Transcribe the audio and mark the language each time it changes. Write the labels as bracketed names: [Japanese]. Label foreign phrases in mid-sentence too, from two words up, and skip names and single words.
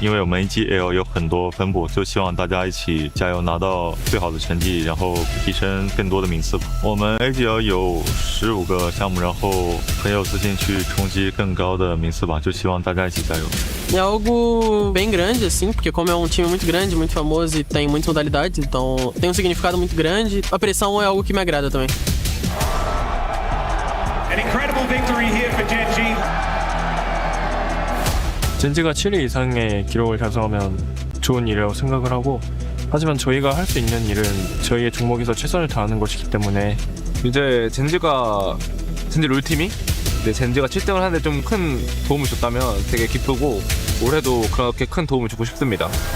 [Chinese] 因为我们 EGL 有很多分部，就希望大家一起加油，拿到最好的成绩，然后提升更多的名次吧。我们 EGL 有15个项目，然后很有自信去冲击更高的名次吧，就希望大家一起加油。 [Portuguese] É algo bem grande, assim, porque como é um time muito grande, muito famoso e tem muitas modalidades, então tem um significado muito grande. A pressão é algo que me agrada também. [English] An incredible victory here for Gen.G. [Korean] 젠지가 7위 이상의 기록을 달성하면 좋은 일이라고 생각을 하고, 하지만 저희가 할 수 있는 일은 저희의 종목에서 최선을 다하는 것이기 때문에 이제 젠지 롤팀이 젠지가 7등을 하는데 좀 큰 도움을 줬다면 되게 기쁘고 올해도 그렇게 큰 도움을 주고 싶습니다.